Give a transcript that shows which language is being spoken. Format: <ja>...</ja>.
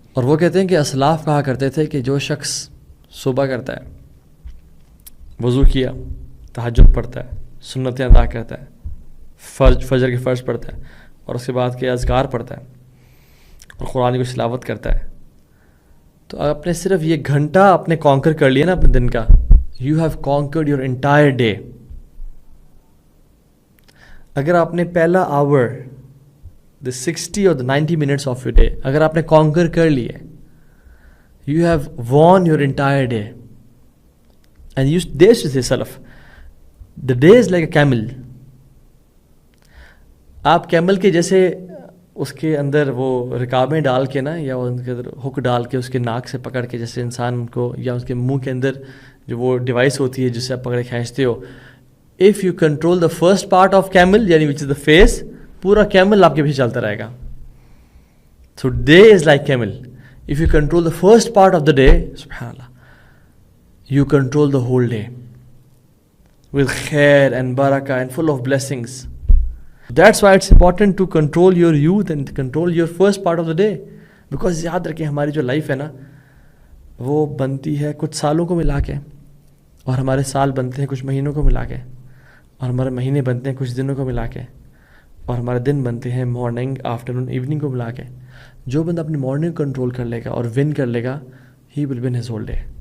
<ur>اور وہ کہتے ہیں کہ اسلاف کہا کرتے تھے کہ جو شخص صبح کرتا ہے، وضو کیا، تہجد پڑھتا ہے، سنتیں ادا کرتا ہے، فجر کے فرض پڑھتا ہے، اور اس کے بعد کے اذکار پڑھتا ہے اور قرآن کی تلاوت کرتا ہے، تو آپ نے صرف یہ گھنٹہ اپنے کانکر کر لیا نا اپنے دن کا.</ur> <en>You have conquered your entire day.</en> <ur>اگر آپ نے پہلا آور</ur> <en>the 60 or the 90 minutes of your day</en> <ur>اگر آپ نے کانکر کر لیے،</ur> <en>you have won your entire day. And you dare to say salaf, the day is like a camel.</en> <ur>آپ کیمل کے جیسے اس کے اندر وہ رکابیں ڈال کے نا، یا ان کے اندر ہک ڈال کے اس کے ناک سے پکڑ کے، جیسے انسان کو، یا اس کے منہ کے اندر جو وہ ڈیوائس ہوتی ہے جس سے آپ پکڑے کھینچتے ہو.</ur> <en>if you control the first part of camel یعنی which is the face،</en> <ur>پورا کیمل آپ کے پیچھے چلتا رہے گا.</ur> <en>So day is like camel. If you control the first part of the day, subhanallah, you control the whole day with khair and barakah and full of blessings. That's why it's important to control your youth and control your first part of the day.</en> <ur>Because یاد رکھیں ہماری جو life ہے نا، وہ بنتی ہے کچھ سالوں کو ملا کے، اور ہمارے سال بنتے ہیں کچھ مہینوں کو ملا کے، اور ہمارے مہینے بنتے ہیں کچھ دنوں کو ملا کے، اور ہمارے دن بنتے ہیں مارننگ آفٹرنون ایوننگ کو ملا کے. جو بندہ اپنی مارننگ کنٹرول کر لے گا اور ون کر لے گا،</ur> <en>He will win his whole day.</en>